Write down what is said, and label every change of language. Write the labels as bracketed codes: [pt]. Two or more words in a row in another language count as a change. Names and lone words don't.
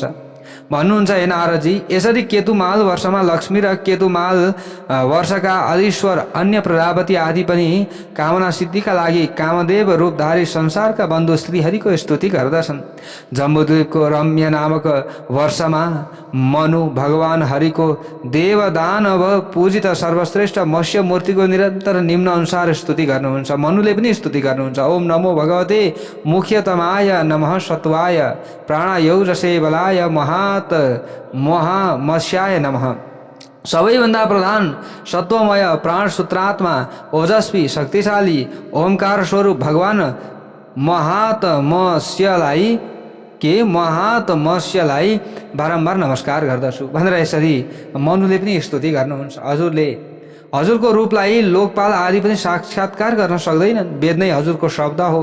[ne] भन्नुहुन्छ, हे नारदजी, यसरी केतुमाल वर्षमा लक्ष्मी र केतुमाल वर्षका अधीश्वर अन्य प्रजापति आदि पनि कामना सिद्धिका लागि कामदेव रूपधारी संसारका बन्धु श्रीहरिको स्तुति गर्दछन्। जम्बुद्वीपको रम्य नामक वर्षमा मनु भगवान हरिको देवदानव पूजित सर्वश्रेष्ठ मत्स्य मूर्तिको निरन्तर निम्न अनुसार स्तुति गर्नुहुन्छ। मनुले पनि स्तुति गर्नुहुन्छ। [sa] ओम नमो भगवते मुख्यतमाय नमः सत्वाय प्राणयौजसे बलाय महामत्स्याय नमः। [ne] सबैभन्दा प्रधान सत्वमय प्राण सूत्रात्मा ओजस्वी शक्तिशाली ओमकार स्वरूप भगवान महात्मस्यलाई बारम्बार नमस्कार गर्दछु भनेर यसरी मनुले पनि स्तुति गर्नुहुन्छ। हजुरको रूपलाई लोकपाल आदि पनि साक्षात्कार गर्न सक्दैनन्, वेद नै हजुरको शब्द हो।